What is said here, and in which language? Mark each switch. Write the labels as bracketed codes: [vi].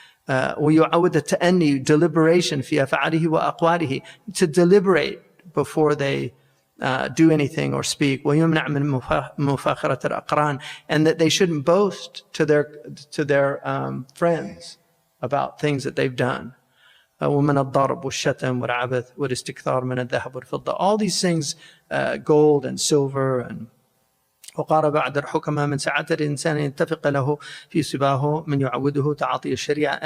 [ar] وَيُعَوِّدَ التَّأَنِّي, [en] deliberation [ar] فِي أَفْعَالِهِ وَأَقْوَالِهِ, [en] to deliberate before they do anything or speak. [ar] وَيُمْنَعْ مِنْ مُفَاخَرَةِ الْأَقْرَانِ, [en] and that they shouldn't boast to their friends about things that they've done. [ar] ومن الضرب والشتم والعبث والاستكثار من الذهب والفضة. [en] All these things, gold and silver. And [ar] وقال بعد الحكماء من سعادة الإنسان يتفق له في صباه من يعوده تعاطي الشريعة.